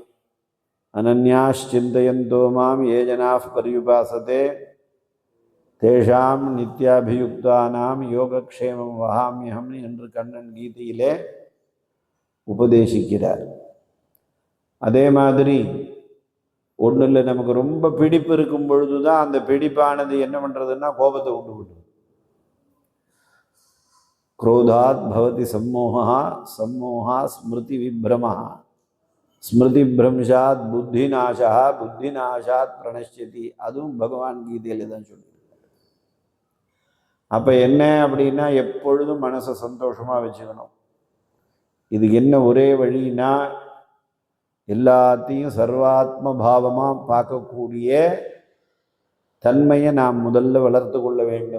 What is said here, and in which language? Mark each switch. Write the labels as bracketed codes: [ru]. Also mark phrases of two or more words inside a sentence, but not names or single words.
[sa] अनन्याः चिन्तयन्तो मां ये जनाः पर्युपासते तेषां नित्याभियुक्तानां योगक्षेमं वहाम्यहम् [ta] என்று கண்ணன் கீதையிலே உபதேசிக்கிறார். அதே மாதிரி ஒன்றில் நமக்கு ரொம்ப பிடிப்பு இருக்கும் பொழுது தான் அந்த பிடிப்பானது என்ன பண்ணுறதுன்னா கோபத்தை உண்டு விடும். [sa] क्रोधात् भवति सम्मोहः सम्मोहात् स्मृति विभ्रमः स्मृति भ्रंशात् बुद्धिनाशः बुद्धिनाशात् प्रणश्यति. [ta] அதுவும் பகவான் கீதையில தான் சொல்லியிருக்காரு. அப்போ என்ன அப்படின்னா எப்பொழுதும் மனசை சந்தோஷமாக வச்சுக்கணும். இதுக்கு என்ன ஒரே வழின்னா எல்லாத்தையும் சர்வாத்ம பாவமாக பார்க்கக்கூடிய தன்மையை நாம் முதல்ல வளர்த்து கொள்ள வேண்டும்.